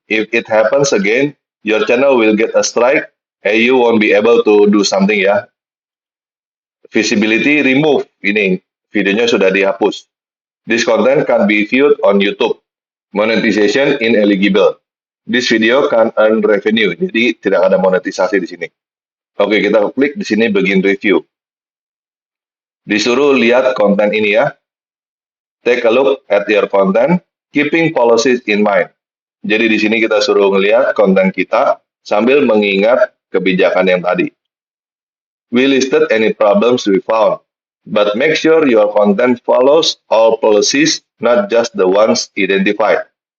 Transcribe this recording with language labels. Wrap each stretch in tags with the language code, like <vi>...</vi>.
<en>If it happens again, your channel will get a strike and you won't be able to do something ya. Visibility remove.</en> <id>Ini videonya sudah dihapus.</id> <en>This content can be viewed on YouTube. Monetization ineligible. This video can earn revenue.</en> <id>Jadi tidak ada monetisasi di sini. Oke, kita klik di sini</id> <en>begin review.</en> <id>Disuruh lihat konten ini ya.</id> <en>Take a look at your content, keeping policies in mind.</en> <id>Jadi di sini kita suruh ngelihat konten kita sambil mengingat kebijakan yang tadi.</id> <en>We listed any problems we found, but make sure your content follows all policies, not just the ones identified.</en>